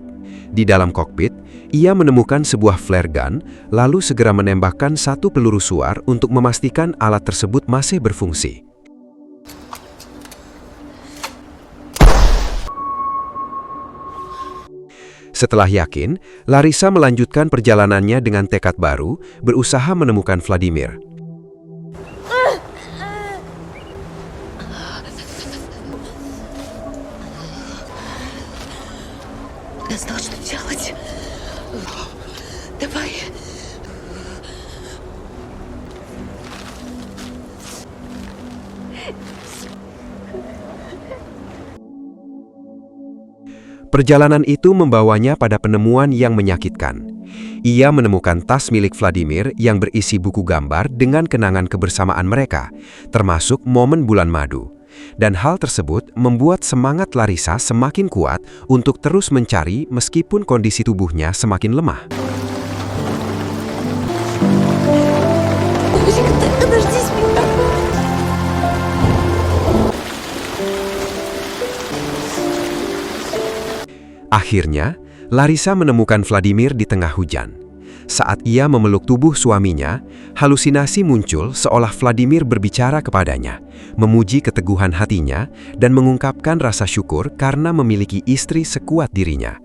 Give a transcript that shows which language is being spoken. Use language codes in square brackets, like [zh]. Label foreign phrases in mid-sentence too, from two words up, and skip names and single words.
[id] Di dalam kokpit, ia menemukan sebuah [en] flare gun, [id] lalu segera menembakkan satu peluru suar untuk memastikan alat tersebut masih berfungsi. Setelah yakin, Larissa melanjutkan perjalanannya dengan tekad baru, berusaha menemukan Vladimir. [ru] Я знал, что делать. Давай. [id] Perjalanan itu membawanya pada penemuan yang menyakitkan. Ia menemukan tas milik Vladimir yang berisi buku gambar dengan kenangan kebersamaan mereka, termasuk momen bulan madu. Dan hal tersebut membuat semangat Larissa semakin kuat untuk terus mencari meskipun kondisi tubuhnya semakin lemah. [ru] Подождите меня. [id] Akhirnya, Larissa menemukan Vladimir di tengah hujan. Saat ia memeluk tubuh suaminya, halusinasi muncul seolah Vladimir berbicara kepadanya, memuji keteguhan hatinya, dan mengungkapkan rasa syukur karena memiliki istri sekuat dirinya.